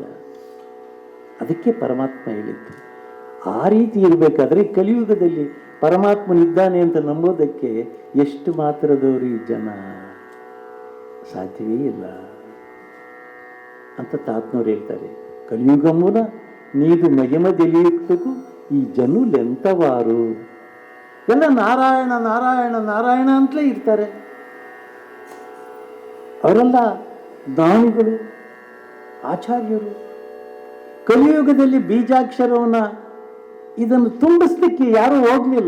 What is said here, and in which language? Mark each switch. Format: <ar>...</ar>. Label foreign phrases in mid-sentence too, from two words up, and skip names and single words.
<kn>ಅದಕ್ಕೆ ಪರಮಾತ್ಮ ಹೇಳಿದ್ದು. ಆ ರೀತಿ ಇರಬೇಕಾದ್ರೆ ಕಲಿಯುಗದಲ್ಲಿ ಪರಮಾತ್ಮನಿದ್ದಾನೆ ಅಂತ ನಂಬೋದಕ್ಕೆ ಎಷ್ಟು ಮಾತ್ರದವರು ಈ ಜನ, ಸಾಧ್ಯವೇ ಇಲ್ಲ ಅಂತ ತಾತ್ನವ್ರು ಹೇಳ್ತಾರೆ.</kn> <te>కలియుగమున నీదు మహిమ తెలియటకు ఈ జనులెంతవారు.</te> <kn>ಎಲ್ಲ ನಾರಾಯಣ ನಾರಾಯಣ ನಾರಾಯಣ ಅಂತಲೇ ಇರ್ತಾರೆ. ಅವರೆಲ್ಲ ಜ್ಞಾನಿಗಳು, ಆಚಾರ್ಯರು. ಕಲಿಯುಗದಲ್ಲಿ ಬೀಜಾಕ್ಷರವನ್ನು ಇದನ್ನು ತುಂಬಿಸ್ಲಿಕ್ಕೆ ಯಾರೂ ಹೋಗಲಿಲ್ಲ.</kn>